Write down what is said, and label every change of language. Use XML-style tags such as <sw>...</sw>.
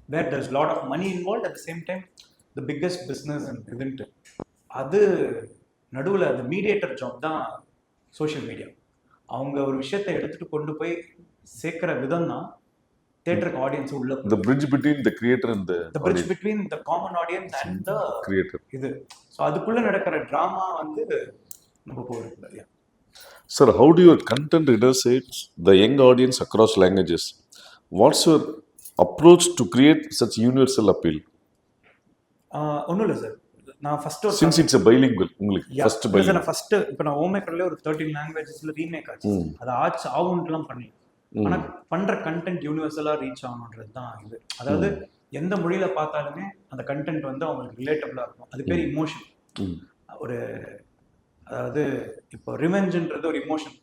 <en>Where there's lot of money involved, at the same time the biggest business and இதுன்ட்டு.</en> <ta>அது நடுவில் அந்த mediator job தான் social media. அவங்க ஒரு விஷயத்தை எடுத்துகிட்டு கொண்டு போய் சேர்க்குற விதம் தான் தியேட்டருக்கு ஆடியன்ஸ் உள்ள</ta> <en>the bridge between the creator and the bridge between the common audience and the creator.</en> <ta>இது ஸோ அதுக்குள்ளே நடக்கிற ட்ராமா வந்து நம்ம போகிறதுல.</ta> <en>Sir, how do your content intercept the young audience across languages? What's your approach to create such universal appeal?</en> <ta>ஒன்றும் இல்லை sir, நான் first ஒரு</ta> <en>Since it's a bilingual,</en> <ta>உங்களுக்கு</ta> <en>first</en> <ta>சார்</ta> <en>bilingual.</en> <ta>நான் ஃபர்ஸ்ட் இப்போ நான் ஓமேக்கர்லேயே ஒரு 13 லாங்குவேஜஸ்ல ரீமேக் ஆச்சு. அது ஆகுன்ட்டுலாம் பண்ணல. ஆனா பண்ற கண்டென்ட் யூனிவர்சலா ரீச் ஆகணுன்றது தான் இது. அதாவது எந்த மொழியில பார்த்தாலுமே அந்த கண்டென்ட் வந்து அவங்களுக்கு ரிலேட்டபிளா இருக்கும். அது பேர் இமோஷன். ஒரு அதாவது இப்போ ரிவெஞ்சுன்றது ஒரு இமோஷன்.</ta>